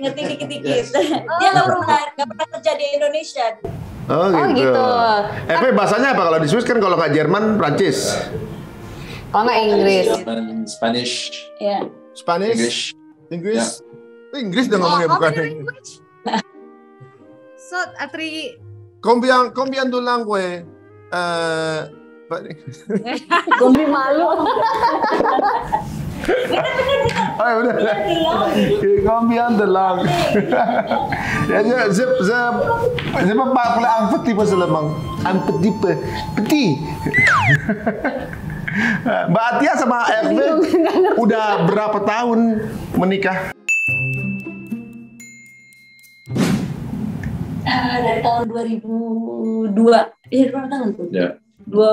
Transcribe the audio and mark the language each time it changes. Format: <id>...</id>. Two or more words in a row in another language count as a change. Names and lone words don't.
<id>Dia nggak pernah kerja di Indonesia. Oh gitu. Bahasanya apa kalau di Swiss kan? Kalau nggak Jerman, Prancis. Kalau nggak Inggris. Spanish. Ya. Spanish. Inggris. Inggris udah ngomongnya bukan Inggris. So, Atri.</id> <fr>Combien de langue?</fr> <id>Gombi malu. Udah.</id> <fr>Combien de langue? Ya, je peux parler un petit peu seulement. Un petit peu. Petit.</fr> <id>Mbak Atia sama Hervé udah berapa tahun menikah? Dari tahun 2002. Berapa tahun tuh? Ya.</id>